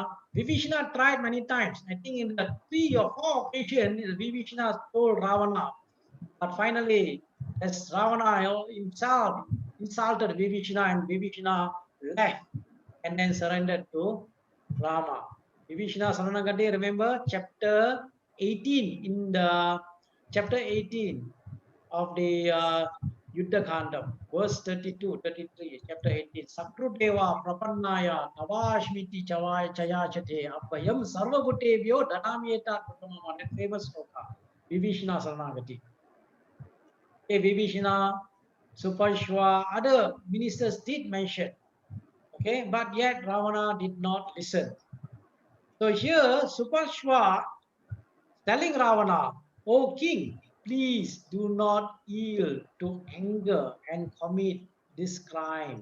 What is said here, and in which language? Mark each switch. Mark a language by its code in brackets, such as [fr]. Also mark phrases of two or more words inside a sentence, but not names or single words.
[en] Vibhishana tried many times. I think in the 3 or 4 occasions, Vibhishana told Ravana, but finally, as Ravana himself insulted Vibhishana and Vibhishana left and then surrendered to Rama. Vibhishana Saranagati, remember chapter 18 in the chapter 18 of the Yuddha Khandam, verse 32, 33, chapter 18. [sa] सकृदेव प्रपन्नाय तवास्मीति च याचते अभयं सर्वभूतेभ्यो ददाम्येतद् व्रतं मम, [en] that famous sloka, Vibhishana Saranagati. Vibhishana, Suparshva, other ministers did mention, okay, but yet Ravana did not listen. So here, Suparshva telling Ravana, O king, please do not yield to anger and commit this crime.